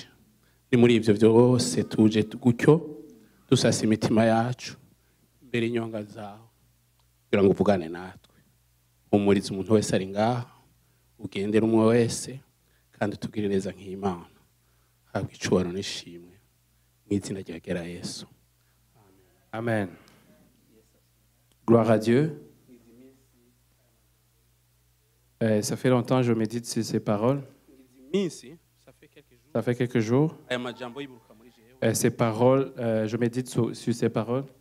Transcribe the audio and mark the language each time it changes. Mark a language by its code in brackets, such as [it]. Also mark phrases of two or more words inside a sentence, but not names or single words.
[rw] Ni muri ibyo byose tuje gutyo dusasa imitima yacu imbere inyonga zawe kugira ngo uvugane natwe. Umuriza umuntu wese ari ngaha. Ugendera umwe wese kandi utugirire neza nk'Imana. Habwa icubahiro n'ishimwe mu izina rya Yesu. [fr] Amen. Gloire à Dieu. Ça fait longtemps que je médite sur ces paroles. Ça fait quelques jours. Ces paroles, je médite sur ces paroles.